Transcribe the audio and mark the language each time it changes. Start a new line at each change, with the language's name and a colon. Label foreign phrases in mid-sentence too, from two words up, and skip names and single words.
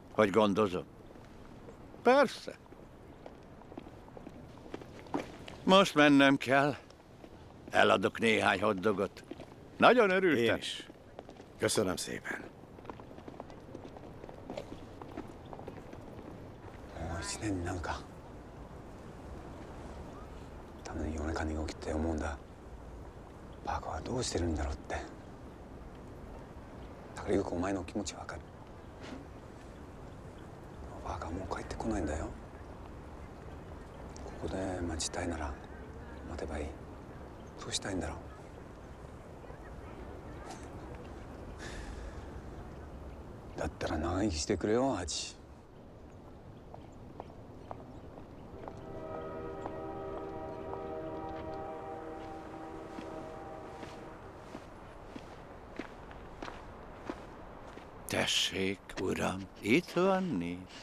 Hungarian: Hogy gondozom? Persze. Most mennem kell. Eladok néhány hoddogot. Nagyon örültem. Én is. Köszönöm szépen.
Japanese: 1 年になんかたまに夜中に起きて思うんだ。パーカーはどうしてるんだろうって。だからよくお前の気持ちわかる。パーカーもう帰ってこないんだよ。ここで待ちたいなら待てばいい。どうしたいんだろう。だったら長生きしてくれよ、ハチ。
Hungarian: Tessék, uram, itt van néz.